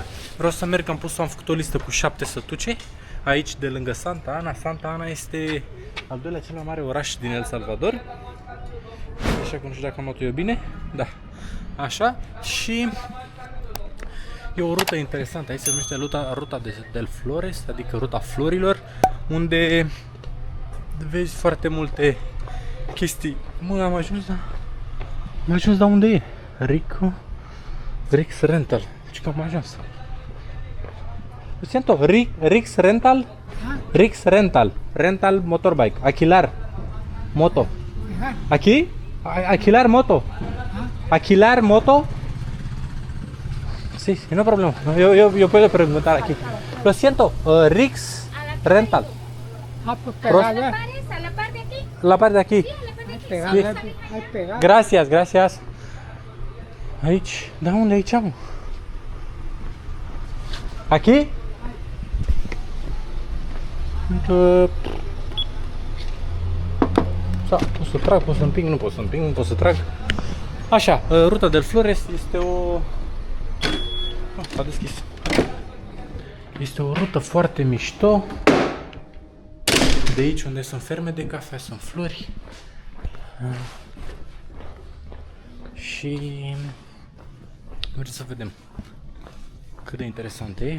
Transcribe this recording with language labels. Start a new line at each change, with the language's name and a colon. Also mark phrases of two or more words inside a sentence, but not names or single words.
Romanian: Vreau să merg, am făcut o listă cu 7 sătuce aici de lângă Santa Ana. Santa Ana este al doilea cel mai mare oraș din El Salvador. Așa că nu știu dacă am notat eu bine. Da. Așa. Și e o rută interesantă. Aici se numește ruta del Flores, adică ruta florilor, unde vezi foarte multe chestii. Mă, am ajuns la unde e? Rix Rental. Ce că am ajuns.
Spanish: Lo siento, Rix Rental. Rix Rental.
English: Rental motorbike.
Spanish: Alquilar moto. Aquí? Alquilar moto. Alquilar moto. Sí, no hay problema. Yo puedo preguntar aquí. Lo siento, Rix Rental. Ah, pues pegada. ¿A la parte de aquí? La parte de aquí. Pegada, hay pegada. Gracias.
Romanian: Aici, da, unde aici, mă?
Spanish: Aquí?
Romanian: Sau, pot să trag, pot să împing, nu pot să împing, nu pot să trag. Așa, ruta del Flores este o... s-a deschis. Este o rută foarte mișto. De aici unde sunt ferme de cafea, sunt flori. Și... vreau să vedem cât de interesant e.